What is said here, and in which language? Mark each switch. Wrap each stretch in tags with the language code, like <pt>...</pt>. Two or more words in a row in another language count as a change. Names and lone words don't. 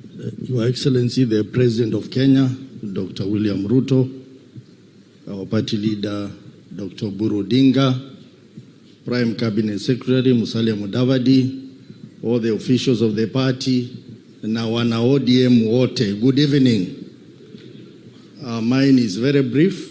<en>Your Excellency, the President of Kenya, Dr. William Ruto, our party leader, Dr. Oburu Odinga, Prime Cabinet Secretary, Musalia Mudavadi, all the officials of the party,</en> <sw>na wana ODM wote,</sw> <en>good evening. Mine is very brief.</en>